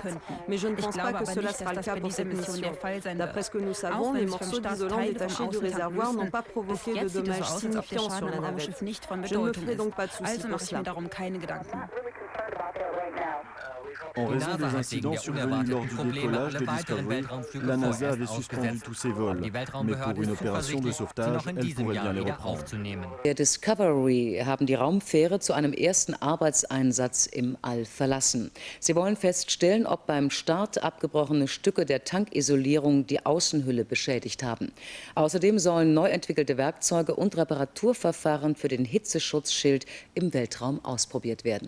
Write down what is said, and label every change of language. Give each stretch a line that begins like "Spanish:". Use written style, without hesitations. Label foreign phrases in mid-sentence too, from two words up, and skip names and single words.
French: Mais je ne pense pas que cela sera le cas pour cette mission. D'après ce que nous savons, les morceaux d'isolant détachés du réservoir n'ont pas provoqué de dommages signifiants sur la navette. Je ne me ferai donc pas de soucis pour cela. En raison des incidents survenus lors du décollage de Discovery, la NASA avait suspendu tous ses vols. Mais pour une opération de sauvetage, elle pourrait bien les reprendre.
German: Der Discovery haben die Raumfähre zu einem ersten Arbeitseinsatz im All verlassen. Sie wollen feststellen, ob beim Start abgebrochene Stücke der Tankisolierung die Außenhülle beschädigt haben. Außerdem sollen neu entwickelte Werkzeuge und Reparaturverfahren für den Hitzeschutzschild im Weltraum ausprobiert werden.